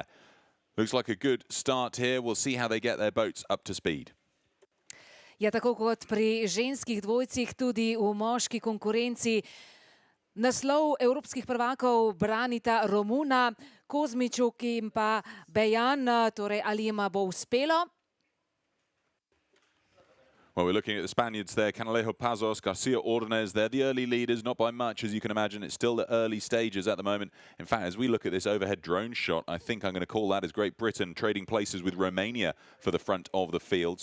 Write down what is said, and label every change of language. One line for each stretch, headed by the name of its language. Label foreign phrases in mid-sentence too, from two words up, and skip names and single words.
English: Looks like a good start here. We'll see how they get their boats up to speed.
Slovenian: Ja, tako kot pri ženskih dvojcih, tudi v moški konkurenci naslov evropskih prvakov branita Romuna, Kozmičuk in pa Bejan. Torej, ali jima bo uspelo?
English: Well, we're looking at the Spaniards there, Canalejo Pazos, Garcia Ordonez. They're the early leaders, not by much, as you can imagine. It's still the early stages at the moment. In fact, as we look at this overhead drone shot, I think I'm going to call that as Great Britain trading places with Romania for the front of the field.